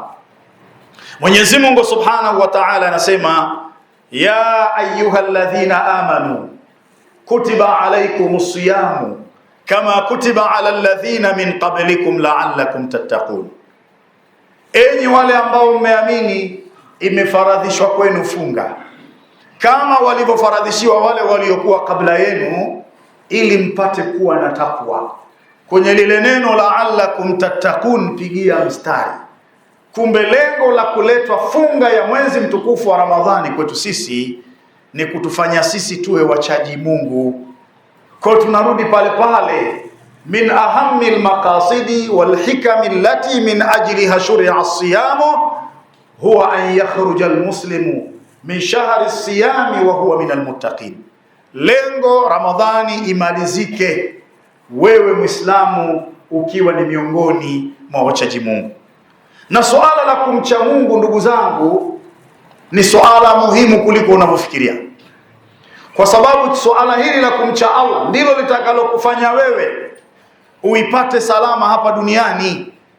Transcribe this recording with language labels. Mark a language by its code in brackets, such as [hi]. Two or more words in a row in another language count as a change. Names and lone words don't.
[sw] Mwenyezi Mungu [ar] سبحانه وتعالى [sw] anasema, [ar] يا أيها الذين آمنوا كتب عليكم الصيام كما كتب على الذين من قبلكم لعلكم تتقون, [sw] enyi wale ambao mmeamini, imefaradhishwa kwenu funga kama walivyofaradhishiwa wale waliokuwa kabla yenu, ili mpate kuwa na takwa. Kwenye lile neno [ar] لعلكم تتقون [sw] pigia mstari. Kumbe lengo la kuletwa funga ya mwezi mtukufu wa Ramadhani kwetu sisi ni kutufanya sisi tuwe wachaji Mungu. Kwa tunarudi pale pale, [ar] من أهم المقاصد والحكم التي من أجلها شرع الصيام هو أن يخرج المسلم من شهر الصيام وهو من المتقين. [sw] Lengo Ramadhani imalizike, wewe Muislamu ukiwa ni miongoni mwa wachaji Mungu. Na suala la kumcha Mungu, ndugu zangu, ni suala muhimu kuliko unavyofikiria, kwa sababu suala hili la kumcha Allah ndilo litakalokufanya wewe uipate salama hapa duniani.